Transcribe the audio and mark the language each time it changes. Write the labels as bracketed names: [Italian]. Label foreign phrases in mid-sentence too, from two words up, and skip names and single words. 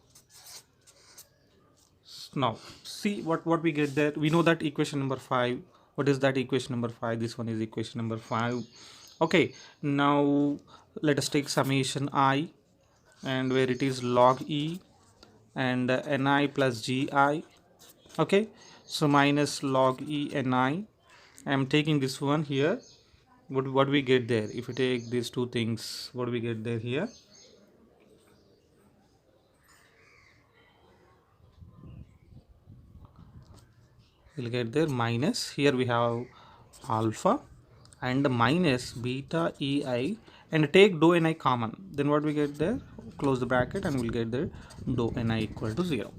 [English] Now see what we get there. We know that equation number 5, what is that equation number 5? This one is equation number 5. Okay, now let us take summation I, and where it is log e and ni plus gi. Okay, so minus log e ni, I am taking this one here. What we get there, if you take these two things, what we get there here, we'll get there minus, here we have alpha and minus beta ei, and take dou ni common, then what we get there, close the bracket, and we'll get there dou ni equal to 0.